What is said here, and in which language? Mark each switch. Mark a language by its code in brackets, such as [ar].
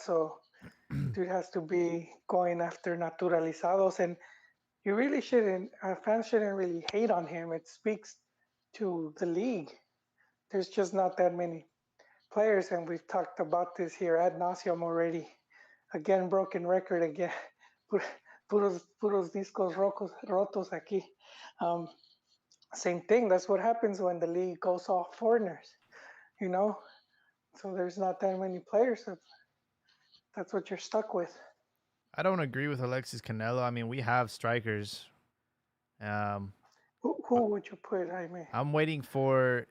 [en] So dude has to be going after naturalizados, and you really shouldn't. Fans shouldn't really hate on him. It speaks to the league. There's just not that many players, and we've talked about this here ad nauseum already. Again, broken record again. [es] Puros discos rotos aquí. [en] Um, Same thing. That's what happens when the league goes off foreigners. You know, so there's not that many players. That's what you're stuck with. I don't agree with Alexis Canelo. I mean, we have strikers. Um, Who would you put, Jaime?